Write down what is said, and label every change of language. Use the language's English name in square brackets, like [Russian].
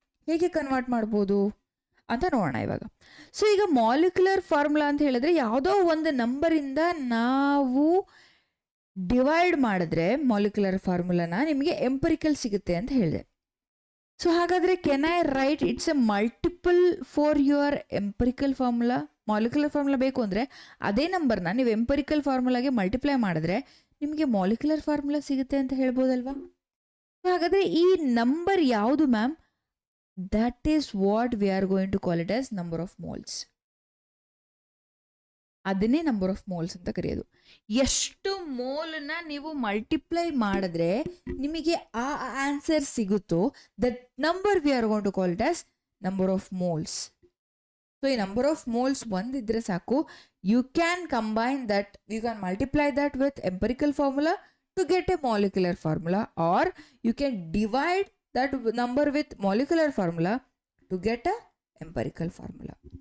[Kannada] ಹೇಗೆ ಕನ್ವರ್ಟ್ ಮಾಡ್ಬೋದು ಅಂತ ನೋಡೋಣ ಇವಾಗ. ಸೊ ಈಗ ಮಾಲಿಕ್ಯುಲರ್ ಫಾರ್ಮುಲಾ ಅಂತ ಹೇಳಿದ್ರೆ ಯಾವುದೋ ಒಂದು ನಂಬರಿಂದ ನಾವು ಡಿವೈಡ್ ಮಾಡಿದ್ರೆ ಮಾಲಿಕ್ಯುಲರ್ ಫಾರ್ಮುಲಾನ ನಿಮಗೆ ಎಂಪಿರಿಕಲ್ ಸಿಗುತ್ತೆ ಅಂತ ಹೇಳಿದೆ. [English] so [Kannada] ಹಾಗಾದರೆ [English] Can I write it's a multiple for your empirical formula? [Kannada] Molecular formula ಬೇಕು ಅಂದರೆ ಅದೇ ನಂಬರ್ನ ನೀವು ಎಂಪಿರಿಕಲ್ ಫಾರ್ಮುಲಾಗೆ ಮಲ್ಟಿಪ್ಲೈ ಮಾಡಿದ್ರೆ ನಿಮಗೆ ಮಾಲಿಕ್ಯುಲರ್ ಫಾರ್ಮುಲಾ ಸಿಗುತ್ತೆ ಅಂತ ಹೇಳ್ಬೋದಲ್ವಾ? ಹಾಗಾದರೆ ಈ ನಂಬರ್ ಯಾವುದು ma'am? [English] That is what we are going to call it as number of moles. [Kannada] ಅದನ್ನೇ ನಂಬರ್ ಆಫ್ ಮೋಲ್ಸ್ ಅಂತ ಕರೆಯೋದು. ಎಷ್ಟು ಮೋಲ್ನ ನೀವು ಮಲ್ಟಿಪ್ಲೈ ಮಾಡಿದ್ರೆ ನಿಮಗೆ ಆ ಆನ್ಸರ್ ಸಿಗುತ್ತೋ [English] That number we are going to call it as number of moles. So ಈ number of moles [Kannada] ಒಂದಿದ್ರೆ ಸಾಕು, [English] You can combine that, you can multiply that with empirical formula to get a molecular formula, or you can divide that number with molecular formula to get a empirical formula.